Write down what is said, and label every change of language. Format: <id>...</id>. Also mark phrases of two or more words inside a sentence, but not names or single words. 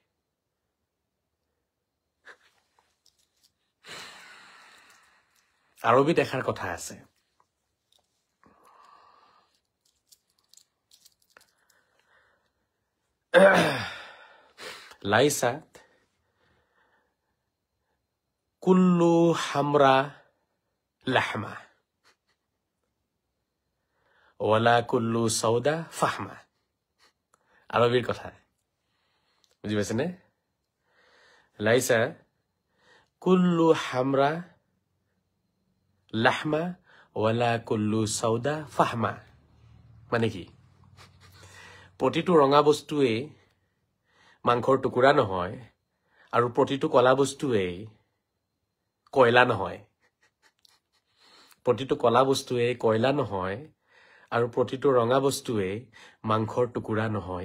<as>আৰবী দেখাৰ কথা আছে।</as> <ar>ليست كل حمراء لحمة ولا كل سوداء فحمة.</ar> <as>আৰবীৰ কথা বুজি পাইছেনে?</as> <ar>ليس كل حمراء لحمة ولا كل سوداء فحمة.</ar> <as>মানে কি? প্ৰতিটো ৰঙা বস্তুৱেই মাংসৰ টুকুৰা নহয়, আৰু প্ৰতিটো কলা বস্তুৱেই কয়লা নহয়। প্ৰতিটো কলা বস্তুৱেই কয়লা নহয়, আৰু প্ৰতিটো ৰঙা বস্তুৱেই মাংসৰ টুকুৰা নহয়।</as>